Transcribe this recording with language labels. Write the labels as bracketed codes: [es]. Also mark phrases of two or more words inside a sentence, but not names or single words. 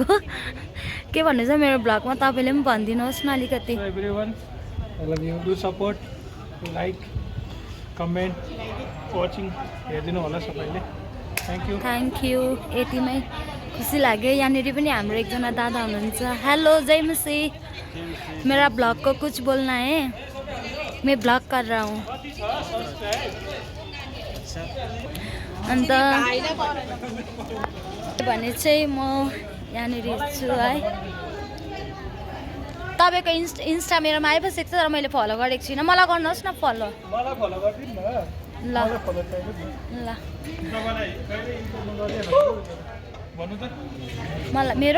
[ne] के भन्नुहुन्छ मेरो ब्लगमा? तपाईँले पनि भनिदिनुहोस् न अलिकति। [en] Everyone, I love you. Do support, like, comment, watching [ne] हेरिदिनु होला सबैले। [en] थ्याङ्क [ne] यू। यतिमै खुसी लाग्यो। यहाँनिर पनि हाम्रो एकजना दादा हुनुहुन्छ। हेलो जय मसी। [hi] मेरा ब्लॉग को कुछ बोलना है, मैं ब्लॉग कर रहा हूँ। [ne] अन्त भने चाहिँ म यहाँनिर छु है। तपाईँको इन्स्टा मेरोमा आइबसेको छ तर मैले फलो गरेको छुइनँ। मलाई गर्नुहोस् न फलो। ल ल मलाई मेरो